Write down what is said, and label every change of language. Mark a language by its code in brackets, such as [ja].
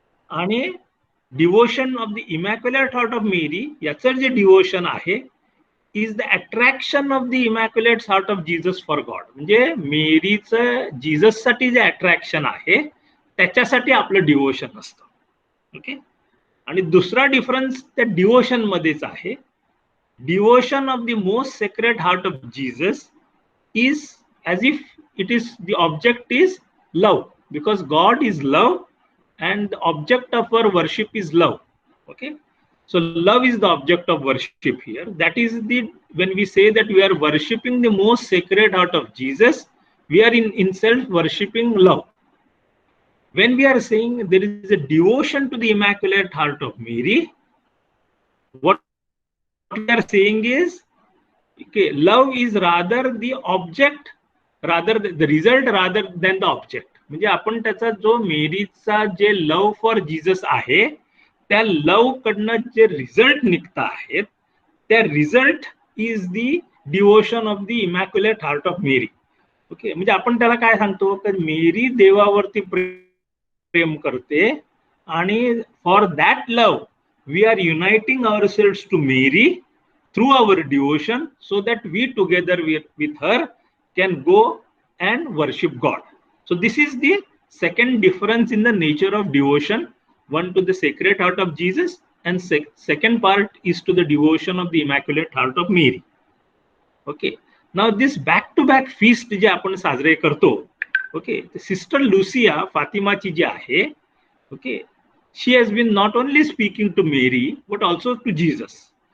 [en] आणि devotion of the immaculate heart of Mary [mr] याचं जे डिवोशन आहे [en] Is the attraction of the immaculate heart of Jesus for God. [mr] म्हणजे मेरीचं जीसससाठी जे अट्रॅक्शन आहे त्याच्यासाठी आपलं डिवोशन असतं. ओके. आणि दुसरा डिफरन्स त्या डिवोशन मध्येच आहे. [en] Devotion of the most sacred heart of Jesus is as if it is the object is love, because God is love and the object of our worship is love. Okay, so love is the object of worship here. That is the, when we say that we are worshipping the most sacred heart of Jesus, we are in self worshipping love. When we are saying there is a devotion to the immaculate heart of Mary, what we are saying is, okay, love is rather the object, rather the result rather than the object. [mr] म्हणजे आपण त्याचा जो मेरीचा जे लव for Jesus आहे त्या लव कडनं जे result निघता आहेत त्या result [en] Is the devotion of the immaculate heart of Mary. Okay, [mr] म्हणजे आपण त्याला काय सांगतो की मेरी देवावरती प्रेम करते आणि [en] For that love we are uniting ourselves to Mary through our devotion, so that we together with her can go and worship God. So this is the second difference in the nature of devotion, one to the Sacred Heart of Jesus and second part is to the devotion of the Immaculate Heart of Mary. Okay, now this back to back feast [mr] जे आपण साजरे करतो, [en] okay, sister Lucia [mr] फातिमाची जी आहे, [en] okay, she has been not only speaking to Mary but also to Jesus.